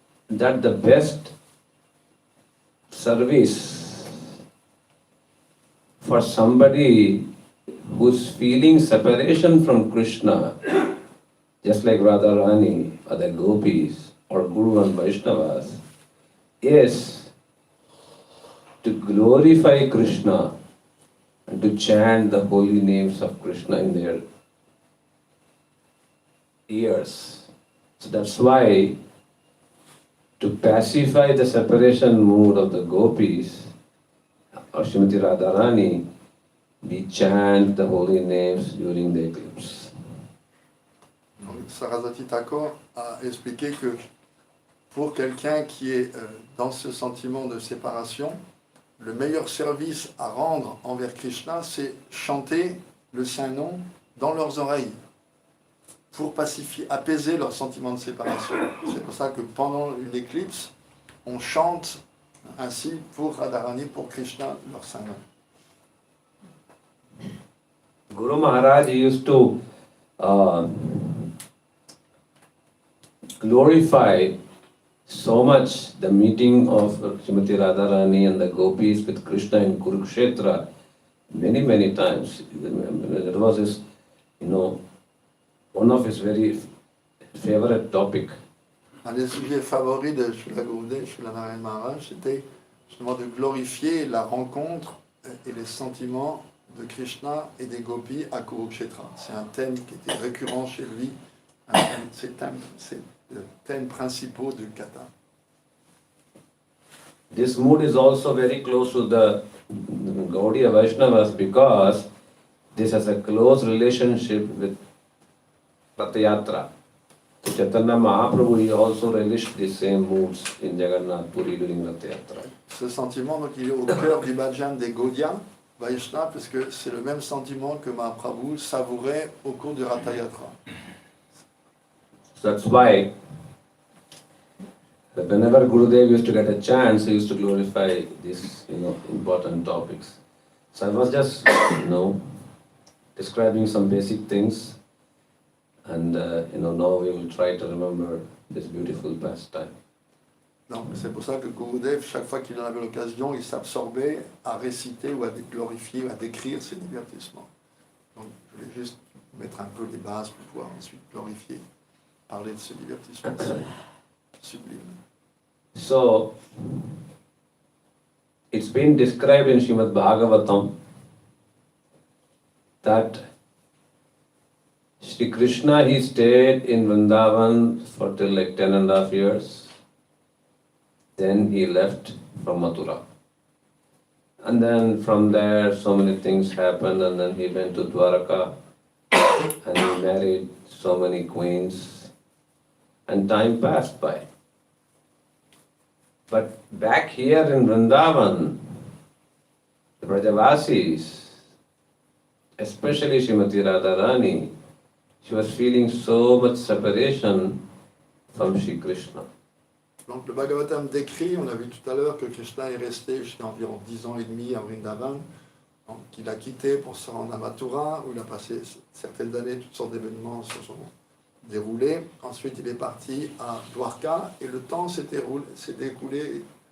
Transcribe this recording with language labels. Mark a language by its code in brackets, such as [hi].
[en] that the best service for somebody who's feeling separation from Krishna, just like Radharani or the gopis or Guru and Vaishnavas, is to glorify Krishna and to chant the holy names of Krishna in their ears. So that's why, to pacify the separation mood of the gopis, or Srimati Radharani, we chant the holy names during the eclipse. [fr] Donc, Saraswati Thakur a expliqué que pour quelqu'un qui est dans ce sentiment de séparation, le meilleur service à rendre envers Krishna, c'est chanter le Saint-Nom dans leurs oreilles pour pacifier, apaiser leur sentiment de séparation. C'est pour ça que pendant une éclipse, on chante ainsi pour Radharani, pour Krishna, leur Saint-Nom. [en] Guru Maharaj used to glorify so much the meeting of Srimati Radharani and the gopis with Krishna in Kurukshetra many, many times. It was his, one of his very favorite topic. [fr] Un des sujets favoris de Srila Gurudev, Srila Narayana Maharaj, c'était justement de glorifier la rencontre et les sentiments de Krishna et des gopis à Kurukshetra. C'est un thème qui était récurrent chez lui, c'est le thème principal du kata. [en] This mood is also very close to the Gaudiya Vaishnavas because this has a close relationship with Rath Yatra. Chaitanya Mahaprabhu, he also relished the same moods in Jagannath Puri during Rath Yatra. [fr] Ce sentiment, donc, il est au cœur du bhajan des Gaudiya Vaishnavas, parce que c'est le même sentiment que Mahaprabhu savourait au cours du Rath Yatra. [en] So that's why whenever Gurudev used to get a chance, he used to glorify these, important topics. So I was just, describing some basic things, and now we will try to remember this beautiful pastime. [fr] Donc c'est pour ça que Gurudev, chaque fois qu'il en avait l'occasion, il s'absorbait à réciter ou à glorifier, à décrire ses divertissements. Donc je voulais juste mettre un peu les bases pour pouvoir ensuite glorifier, parler de ce divertissement sublime. [en] So, it's been described in Srimad Bhagavatam that Shri Krishna, he stayed in Vrindavan for till like 10.5 years. Then he left from Mathura. And then from there, so many things happened, and then he went to Dwaraka and he married so many queens, and time passed by. But back here in Vrindavan, the Brajavasis, especially Srimati Radharani, she was feeling so much separation from Shri Krishna. [fr] Donc le Bhagavatam décrit, on a vu tout à l'heure que Krishna est resté jusqu'à environ 10 ans et demi à Vrindavan, qu'il a quitté pour se rendre à Mathura, où il a passé certaines années, toutes sortes d'événements se sont déroulés. Ensuite, il est parti à Dwarka, et le temps s'est écoulé.